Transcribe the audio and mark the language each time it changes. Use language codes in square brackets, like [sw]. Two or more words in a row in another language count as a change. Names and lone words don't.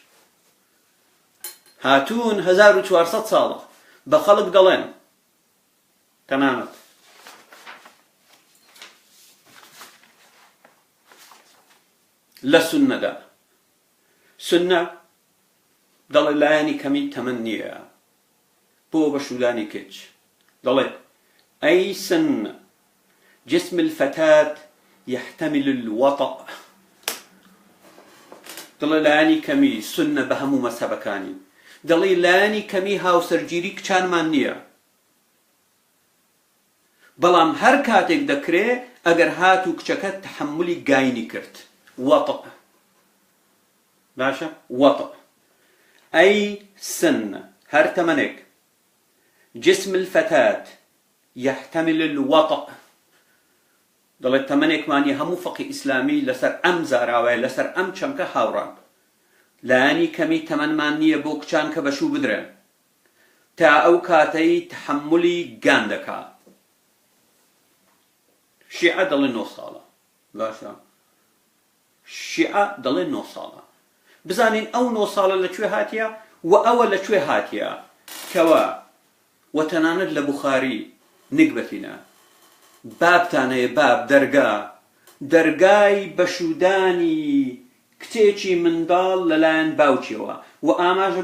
[ckb] هاتوون 1400 ساڵە بە خەڵک دەڵێن تەنانەت لە سوننەدا سنە دەڵێ لایەنی کەمی تەمەن نییە بۆ بەشودانی کچ دەڵێ [ar] ئەی سن جسم الفتاة يحتمل الوطأ [ckb] دەڵێ لایەنی کەمی سنە بە هەموو مەسەبەکانی دەڵێ لایەنی کەمی هاوسەرگیری کچانمان نییە بەڵام هەر کاتێک دەکرێ ئەگەر هات و کچەکە تحملی گاینی کرد وطأ باشە وطأ ئەی سن هەر تەمەنێک [ar] جسم الفتاة يحتمل الوطأ [ckb] دەڵێت تەمەنێکمانی هەموو فەقی ئیسلامی لەسەر ئەم زاراوەیە لەسەر ئەم چەمکە هاوڕان لایەنی کەمی تەمەنمان نییە بۆ کچان کە بەشوو بدرێن تا ئەو کاتەی تحملی گان دەکات شیعە دەڵێ 9 ساڵە باشە شیعە دەڵێ 9 ساڵە بزانین ئەو 9 ساڵە لەکوێ هاتیە و ئەوە لەکوێ هاتیە کەوە وەتەنانەت لە بوخاری نگبەتینە بابتانەیە باب دەرگای بەشودانی کتێکی منداڵ لەلایەن باوکیەوە و ئاماژە